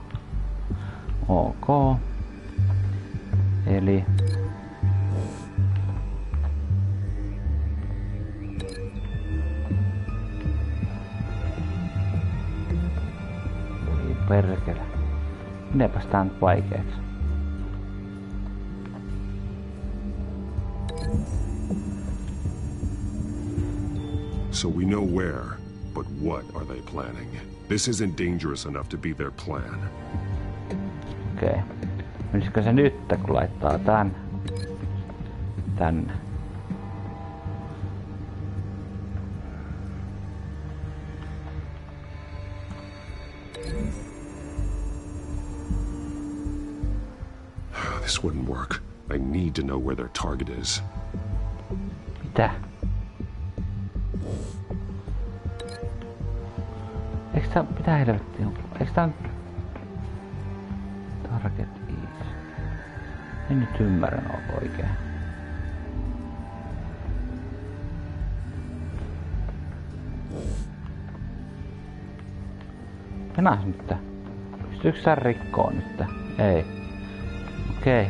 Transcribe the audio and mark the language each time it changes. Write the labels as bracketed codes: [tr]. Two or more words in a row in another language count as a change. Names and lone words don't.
[fi] Ok. Eli... Voi perkele. Menepäs tää nyt vaikeeksi. [en] So we know where, but what are they planning? This isn't dangerous enough to be their plan. [fi] Okei. Menisikö se nyt, kun laittaa tän tänne? [en] This wouldn't work. I need to know where their target is. [fi] Mitä? Eiks tää... Mitä helvettiä on? Eiks tää... [en] Target is... [fi] En nyt ymmärrä oikein. Enää nyt. Pystyykö sä rikkoon nyt? Ei. Okei.